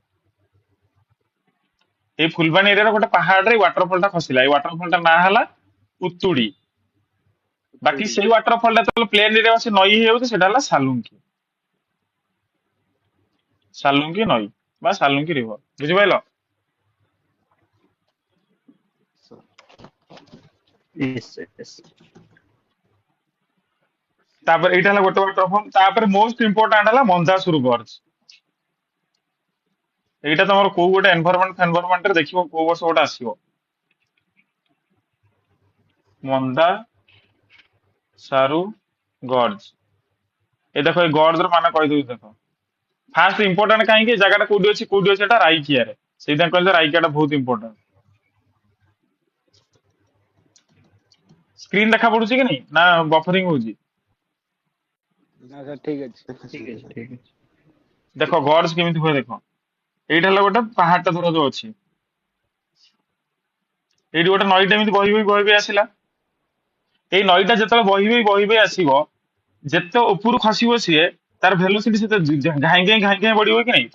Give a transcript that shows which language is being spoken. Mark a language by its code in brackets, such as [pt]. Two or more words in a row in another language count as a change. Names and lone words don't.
[or] ଏଇ ଫୁଲବାଣୀ ଏରିଆର ଗୋଟେ ପାହାଡରେ ୱାଟରଫଲ ଟା ଖସିଲା। ଏଇ ୱାଟରଫଲ ଟା ନାଁ ହେଲା ଉତୁଡି। ବାକି ଉତୁଡି। ସେଇ ୱାଟରଫଲ ଟା ଯେତେବେଳେ [en] plain area [or] ସେ ନଈ ହେଇଯାଉଛି ସେଟା ହେଲା ସାଲୁଙ୍କି। ସାଲୁଙ୍କି ନଈ ବା ସାଲୁଙ୍କି ରିଭର। ବୁଝିପାରିଲ? [en] sir. Yes, sir. Yes. [or] ତାପରେ ଏଇଟା ହେଲା ଗୋଟେ ୱାଟରଫଲ। ତାପରେ [en] most important [or] ହେଲା ମନ୍ଦାସୁର ଗର୍ଜ। ଏଇଟା ତମର କୋଉ ଗୋଟେ ଏନଭାରମେଣ୍ଟ ରେ ଦେଖିବ କୋଉ ବର୍ଷ ଗୋଟେ ଆସିବ। ମନ୍ଦା ସାରୁ ଗର୍ଜ। ଏ ଦେଖ ଏଇ ଗର୍ଜ ର ମାନେ କହିଦେଉଛି ଦେଖ। [en] first important [or] କାହିଁକି ଏ ଜାଗାଟା କୋଉଠି ଅଛି ଏଟା ରାଇକିଆରେ। ସେଇଥିପାଇଁ କହିଲେ ରାଇକିଆ ଟା ବହୁତ ଇମ୍ପୋର୍ଟାଣ୍ଟ। ସ୍କ୍ରିନ ଦେଖା ପଡୁଛି କି ନାଇଁ ନା ବଫରିଂ ହଉଛି? ନା ସାର୍ ଠିକ ଅଛି। ଦେଖୁଛି [hi] ठीक है, [or] ଦେଖ। [hi] ठीक है। [or] ଦେଖ ଗର୍ଜ କେମିତି ହୁଏ ଦେଖ। ଏଇଟା ହେଲା ଗୋଟେ ପାହାଡଟା ଧର ଯୋଉ ଅଛି। ଏଇଠି ଗୋଟେ ନଈଟା ଏମିତି ବହି ଆସିଲା। ଏଇ ନଈଟା ଯେତେବେଳେ ବହି ଆସିବ ଯେତେ ଉପରୁ ଖସିବ ସିଏ ତାର ଭେଲୋସିଟି ସେତେ ଘାଇଁ ଘାଇଁ ବଢିବ କି ନାଇଁ?